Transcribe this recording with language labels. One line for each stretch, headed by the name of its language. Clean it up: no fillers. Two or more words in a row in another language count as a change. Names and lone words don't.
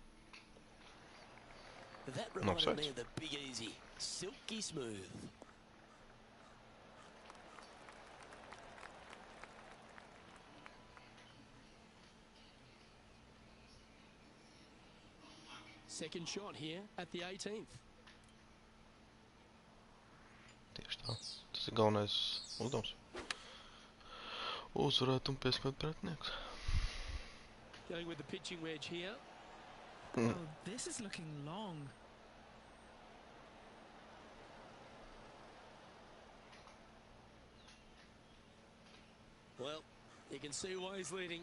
English: That reminded me of the Big Easy. Silky smooth. Second shot here at the 18th.
Latvian: Tieši tā. Tas ir galvenais uzdevums. Uzvarēt un piespēt pretinieks.
English: Going with the pitching wedge here. Oh, this is looking long. Well, you can see why he's leading.